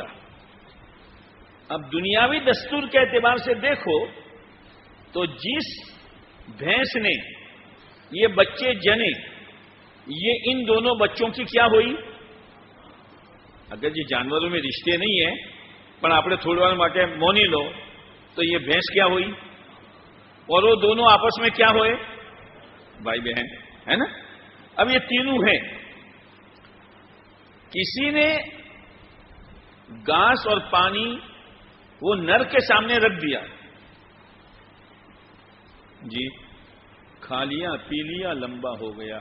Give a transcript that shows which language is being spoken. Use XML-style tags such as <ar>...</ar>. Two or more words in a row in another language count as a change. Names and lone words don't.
<ur>اب دنیاوی دستور کے اعتبار سے دیکھو تو جس بھینس نے یہ بچے جنے، یہ ان دونوں بچوں کی کیا ہوئی؟ اگر یہ جانوروں میں رشتے نہیں ہیں پر آپ نے تھوڑی</ur> <gu>વાર માટે મોની લો</gu> <ur>تو یہ بھینس کیا ہوئی اور وہ دونوں آپس میں کیا ہوئے؟ بھائی بہن ہے نا. اب یہ تینوں ہیں. کسی نے گھاس اور پانی وہ نر کے سامنے رکھ دیا، جی کھا لیا پی لیا لمبا ہو گیا.</ur>